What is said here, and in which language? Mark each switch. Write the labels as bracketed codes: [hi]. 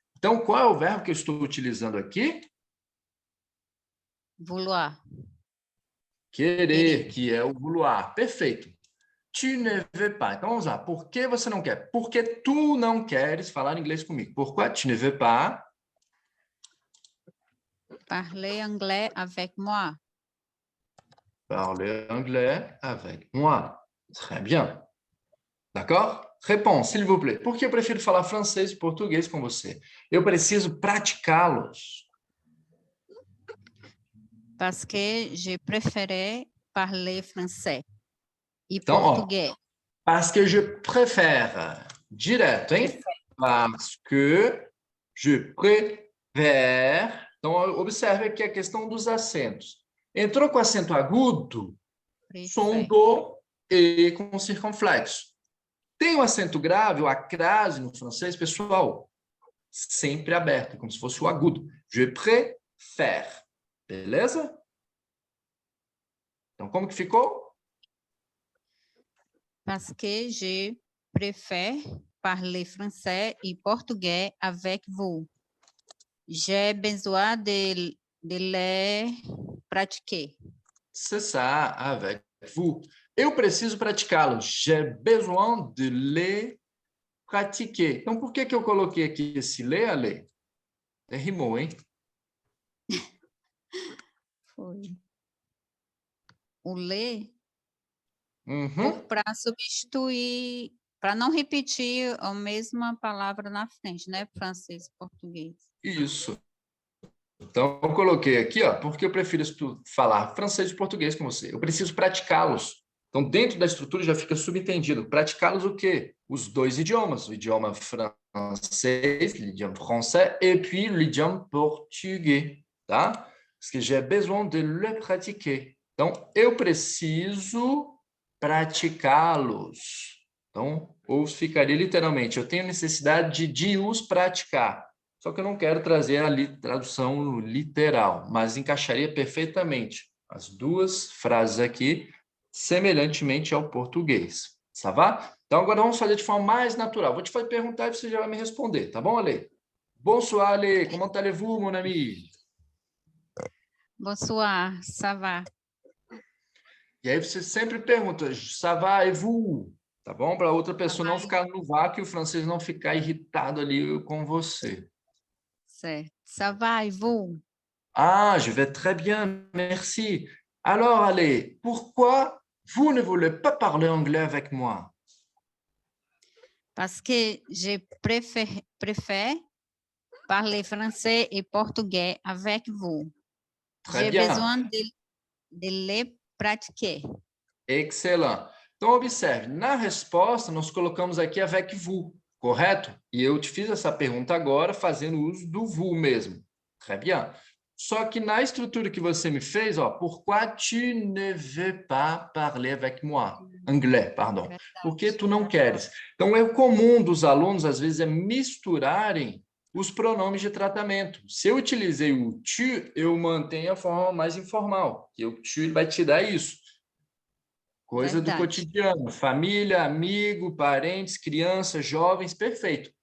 [pt] Então, qual é o verbo que eu estou utilizando aqui? [fr] Vouloir. [pt] Querer, que é o vouloir. Perfeito. Tu ne veux pas. Então, vamos lá. Por que você não quer? Porque tu não queres falar inglês comigo. [fr] Pourquoi tu ne veux pas Parler anglais avec moi? parler anglais avec moi? Très bien. D'accord? Réponse, s'il vous plaît. [pt] Por que eu prefiro falar francês e português com você? Eu preciso praticá-los. [fr] Parce que je préférais parler français e [pt] Então, português. [fr] Ó, parce que je préfère. Direto, hein? Parce que je préfère. [pt] Então, observe aqui a questão dos acentos. Entrou com acento agudo, som do e com circunflexo. Tem o acento grave, o acrase no francês, pessoal, sempre aberto, como se fosse o agudo. Je préfère. Beleza? Então, como que ficou? [fr] Parce que je préfère parler français et portugais avec vous. J'ai besoin de les pratiquer. C'est ça, avec vous. Eu preciso praticá-lo. J'ai besoin de les pratiquer. [pt] Então, por que eu coloquei aqui esse ler, Ale? Rimou, hein? Foi. O ler, Uhum. para substituir, para não repetir a mesma palavra na frente, né? Francês e português. Isso. Então, eu coloquei aqui, ó, porque eu prefiro falar francês e português com você. Eu preciso praticá-los. Então, dentro da estrutura já fica subentendido. Praticá-los o quê? Os dois idiomas. O idioma francês, l'idioma français, et puis l'idioma português, tá? [fr] Parce que j'ai besoin de le pratiquer. [pt] Então, eu preciso praticá-los. Então, ou ficaria literalmente, eu tenho necessidade de os praticar. Só que eu não quero trazer a tradução literal, mas encaixaria perfeitamente as duas frases aqui, semelhantemente ao português. Ça va? Então, agora vamos fazer de forma mais natural. Vou te perguntar e você já vai me responder, tá bom, Ale? [fr] Bonsoir, Ale. Comment allez-vous, mon ami? Bonsoir, ça va? [pt] E aí você sempre pergunta, ça va et vous? Tá bom? Para outra pessoa não ficar no vácuo e o francês não ficar irritado ali com você. [fr] Certo. Ça va, et vous? Ah, je vais très bien, merci. Alors, Ale, pourquoi vous ne voulez pas parler anglais avec moi? Parce que je préfère parler français et portugais avec vous. Très J'ai bien. besoin de les pratiquer. [pt] Excelente. Então, observe, na resposta, nós colocamos aqui avec vous, correto? E eu te fiz essa pergunta agora, fazendo uso do vous mesmo. [fr] Très bien. [pt] Só que na estrutura que você me fez, ó, pourquoi tu ne veux pas parler avec moi? Anglais, pardon. Por que tu não queres? Então, o erro comum dos alunos, às vezes, é misturarem os pronomes de tratamento. Se eu utilizei o tu, eu mantenho a forma mais informal, que o tu vai te dar isso. Coisa do cotidiano, família, amigo, parentes, crianças, jovens, perfeito.